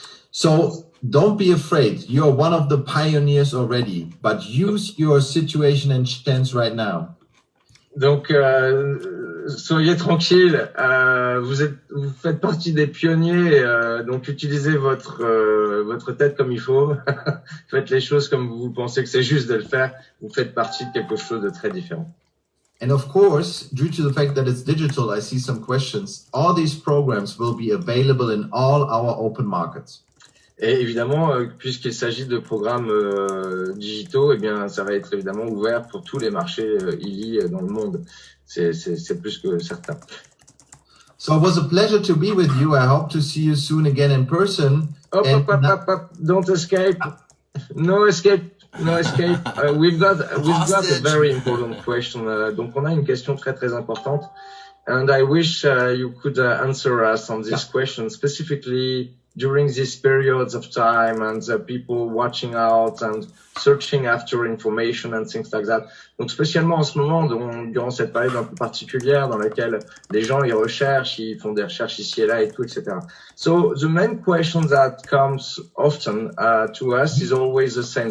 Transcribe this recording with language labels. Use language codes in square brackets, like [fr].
[en] So don't be afraid. You're one of the pioneers already, but use your situation and chance right now. [fr] Donc, soyez tranquille. Vous faites partie des pionniers. Donc, utilisez votre tête comme il faut. Faites les choses comme vous pensez que c'est juste de le faire. Vous faites partie de quelque chose de très différent. [en] And of course, due to the fact that it's digital, I see some questions. All these programs will be available in all our open markets. [fr] Et évidemment, puisqu'il s'agit de programmes digitaux, eh bien, ça va être évidemment ouvert pour tous les marchés Healy dans le monde. C'est plus que certain. [en] So it was a pleasure to be with you. I hope to see you soon again in person. Hop, don't escape. No escape. No escape. We've got a very important question. [fr] Donc, on a une question très, très importante. [en] And I wish you could answer us on this question specifically during these periods of time and people watching out and searching after information and things like that. [fr] Donc, spécialement en ce moment, durant cette période un peu particulière dans laquelle les gens, ils recherchent, ils font des recherches ici et là et tout, etc. [en] So, the main question that comes often to us is always the same.